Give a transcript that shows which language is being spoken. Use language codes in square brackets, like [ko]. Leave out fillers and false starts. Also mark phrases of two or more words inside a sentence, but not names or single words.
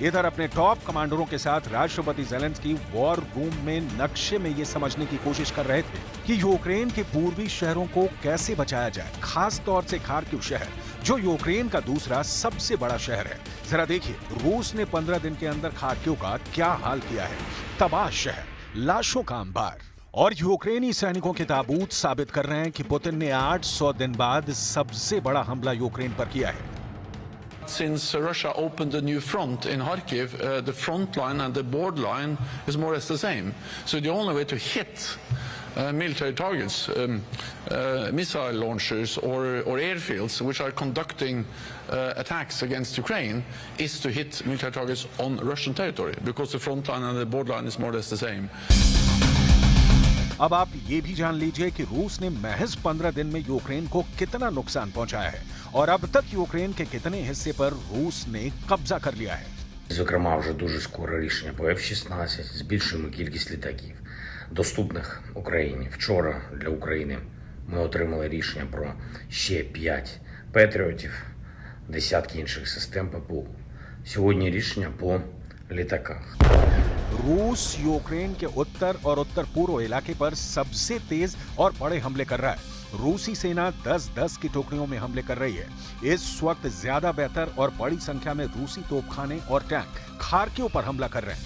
[hi] इधर अपने टॉप कमांडरों के साथ राष्ट्रपति ज़ेलेंस्की [en] war room [hi] में नक्शे में ये समझने की कोशिश कर रहे थे कि यूक्रेन के पूर्वी शहरों को कैसे बचाया जाए, खास तौर से खार्किव शहर जो यूक्रेन का दूसरा सबसे बड़ा शहर है। जरा देखिए रूस ने 15 दिन के अंदर खार्किव का क्या हाल किया है। तबाह शहर, लाशों का अंबार और यूक्रेनी सैनिकों के ताबूत साबित कर रहे हैं कि पुतिन ने 800 दिन बाद सबसे बड़ा हमला यूक्रेन पर किया है। [en] Since Russia opened a new front in Kharkiv, the front line and the borderline is more or less the same. So the only way to hit military targets, missile launchers or airfields which are conducting attacks against Ukraine is to hit military targets on Russian territory, because the front line and the borderline is more or less the same. [hi] अब आप ये भी जान लीजिए कि रूस ने महज 15 दिन में यूक्रेन को कितना नुकसान पहुंचाया है और अब तक यूक्रेन के कितने हिस्से पर रूस ने कब्जा कर लिया है। [uk] Зокрема, вже дуже скоро рішення по F-16, збільшуємо кількість літаків, доступних Україні. Вчора для України ми отримали рішення про ще 5 Петріотів, десятки інших систем ППО. Сьогодні рішення по літаках. [hi] रूस यूक्रेन के उत्तर और उत्तर पूर्व इलाके पर सबसे तेज और बड़े हमले कर रहा है। रूसी सेना 10-10 की टुकड़ियों में हमले कर रही है। इस वक्त ज्यादा बेहतर और बड़ी संख्या में रूसी तोपखाने और टैंक खार्किव पर हमला कर रहे हैं।